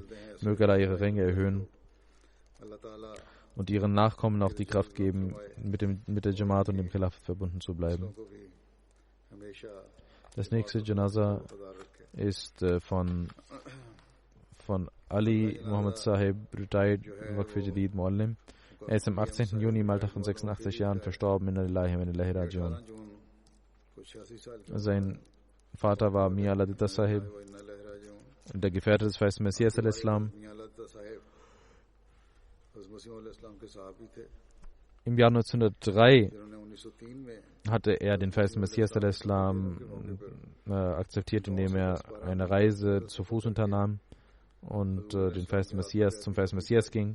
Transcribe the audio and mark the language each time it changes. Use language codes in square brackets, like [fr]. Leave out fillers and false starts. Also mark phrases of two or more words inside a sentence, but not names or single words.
[de] Möge Allah ihre Ränge erhöhen und ihren Nachkommen auch die Kraft geben, mit der Jamaat und dem Khilafat verbunden zu bleiben. Das nächste Janaza ist von Ali Muhammad Sahib, retired Waqf Jadid Muallim. Er ist am 18. Juni im Alter von 86 Jahren verstorben. [ar] إنا لله وإنا إليه راجعون. [de] Sein Vater war Mia Ladita Sahib, der Gefährte des Feisten Messias al-Islam. Im Jahr 1903 hatte er den Feisten Messias al-Islam akzeptiert, indem er eine Reise zu Fuß unternahm und zum Feisten Messias ging.